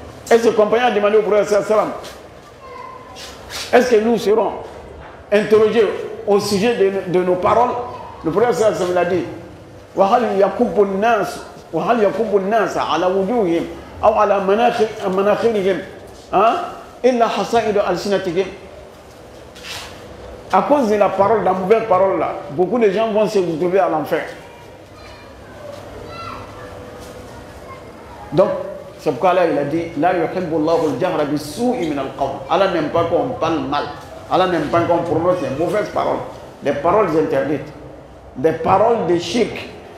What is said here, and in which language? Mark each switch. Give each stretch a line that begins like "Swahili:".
French: Et ce compagnon a demandé au prophète Sassan, est-ce que nous serons interrogés au sujet de nos paroles? Le prophète Sassan l'a dit
Arabic: وهل يكب الناس على وجوههم أو على مناخرهم إلا حصائد ألسنتهم.
French: À cause de la parole, la mauvaise parole là, beaucoup de gens vont se retrouver à l'enfer. Donc, c'est pourquoi là il a dit
Arabic: La yuhibbu Allahu al-jahra bis-su'i min al-qawl.
French: Allah n'aime pas qu'on parle mal. Allah n'aime pas qu'on prononce des mauvaises paroles, des paroles interdites, des paroles de shirk.